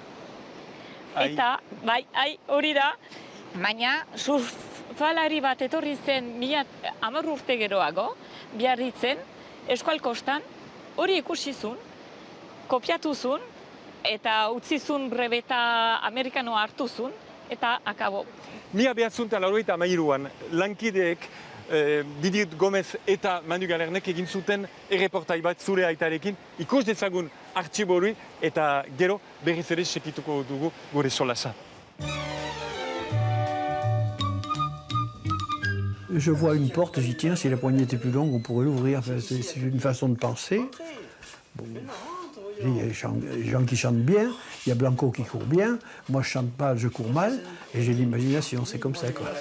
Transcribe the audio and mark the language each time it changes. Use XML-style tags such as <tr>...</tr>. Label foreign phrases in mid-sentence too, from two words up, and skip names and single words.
<eu>Eta, hori da, baina surfalari bat etorri zen 10 urte geroago, Biarritzen, Euskal Kostan, hori ikusi zuen, kopiatu zuen, eta utzi zuen rebeta amerikanoa hartu zuen, eta akabo. Mila behatzuntan laurogeita hamairuan lankideek Didier Gomez eta Manu Galernek egin zuten erreportai bat zure aitarekin. Ikus dezagun artxibo hori eta gero berriz ere sekituko dugu gure solasa.</eu> <fr>Je vois une porte, j'y tiens, si la poignée était plus longue, on pourrait l'ouvrir. Enfin, c'est une façon de penser. Bon. Il y a des gens qui chantent bien, il y a Blanco qui court bien, moi je chante pas, je cours mal, et j'ai l'imagination, c'est comme ça quoi.</fr>